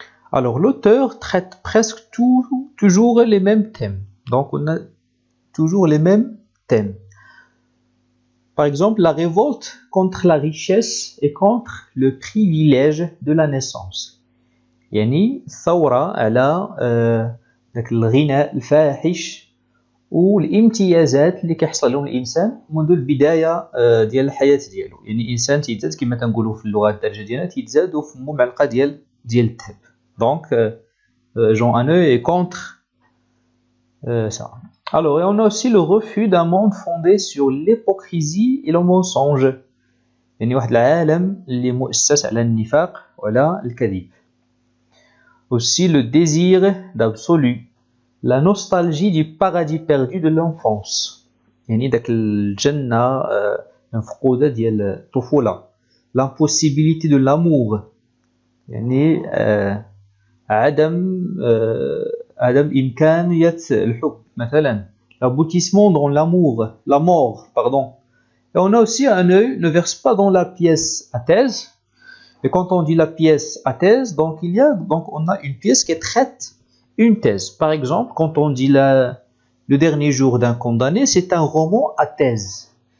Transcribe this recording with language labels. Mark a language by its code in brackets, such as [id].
[fr] Alors, l'auteur traite presque toujours les mêmes thèmes. Donc, on a toujours les mêmes thèmes. Par exemple, la révolte contre la richesse et contre le privilège de la naissance. [ar] يعني ثورة على الغناء الفاحش والامتيازات اللي كيحصل لهم الانسان منذ البدايه ديال الحياه ديالو. يعني الانسان تيتزاد كما تنقولوا في اللغه الدارجه ديالنا تيتزاد وفمو معلقه ديال الذهب. [fr] Donc Jean Hanneuil est contre ça. Alors, et on a aussi le refus d'un monde fondé sur l'hypocrisie et le mensonge. [ar] يعني واحد العالم اللي مؤسس على النفاق وعلى الكذب. [fr] Aussi le désir d'absolu, la nostalgie du paradis perdu de l'enfance. [ar] يعني داك الجنة المفقودة ديال الطفولة. [fr] L'impossibilité de l'amour. [ar] يعني عدم إمكانية الحب مثلا. [fr] L'aboutissement dans l'amour, la mort, pardon. Et on a aussi Hanneuil ne verse pas dans la pièce à thèse. Et quand on dit la pièce à thèse, donc on a une pièce qui traite une thèse. Par exemple, quand on dit le dernier jour d'un condamné, c'est un roman à thèse.